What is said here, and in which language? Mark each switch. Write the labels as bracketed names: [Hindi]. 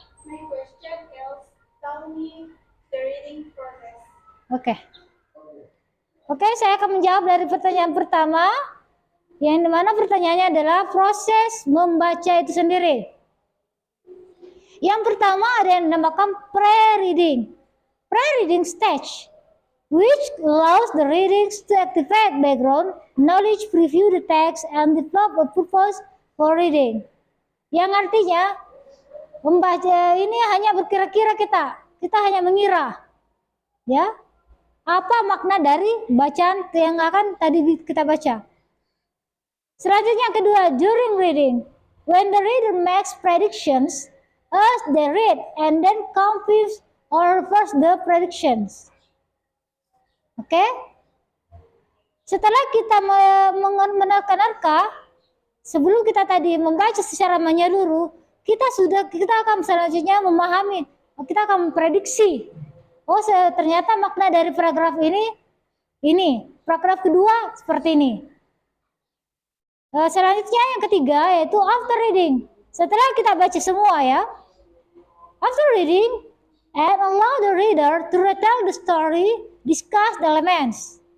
[English] My question is, tell me the reading process. [Indonesian] Oke. Oke, saya akan menjawab dari pertanyaan pertama, yang dimana pertanyaannya adalah proses membaca itu sendiri. Yang pertama ada yang dinamakan pre-reading. [English] Pre-reading stage, which allows the readings to activate background knowledge, preview the text, and develop a purpose for reading. [Indonesian] Yang artinya, membaca ini hanya berkira-kira kita hanya mengira, ya, apa makna dari bacaan yang akan tadi kita baca. Selanjutnya yang kedua, [English] during reading, when the reader makes predictions as they read and then confirms or reverse the predictions. Oke? [Indonesian] Setelah kita menerka-nerka, sebelum kita tadi membaca secara menyeluruh, kita akan selanjutnya memahami, kita akan memprediksi. Oh, ternyata makna dari paragraf ini. Paragraf kedua seperti ini. Selanjutnya yang ketiga yaitu [English] after reading. [Indonesian] Setelah kita baca semua ya. [English] After reading, and allow the reader to retell the story, discuss the elements.